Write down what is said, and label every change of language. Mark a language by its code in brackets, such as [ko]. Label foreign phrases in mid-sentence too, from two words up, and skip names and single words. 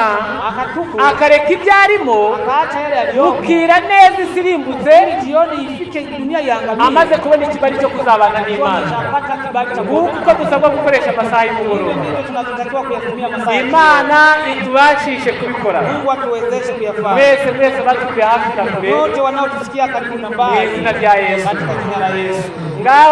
[rw] akatubu, akareka ibyo arimo, [sw] akaacha yale aliyomo, [rw] ukira neza isirimbutse, [sw] jioni ifike dunia iangamie, [rw] amaze kubona ikibari cyo kuzabana n'Imana. [sw] tunapata kibali cha [rw] Kuko dusabwa gukoresha amasaha y'umugoroba. [sw] Ndio tunatakiwa kuyatumia masaa. [rw] Imana itubashishe kubikora. [sw] Mungu atuwezeshe kuyafanya. [rw] Mwese batuye hafi na kure, [sw] Wote wanaotusikia karibu na mbali, [rw] mu izina rya Yesu. [sw] katika jina la Yesu. [rw] Ngaho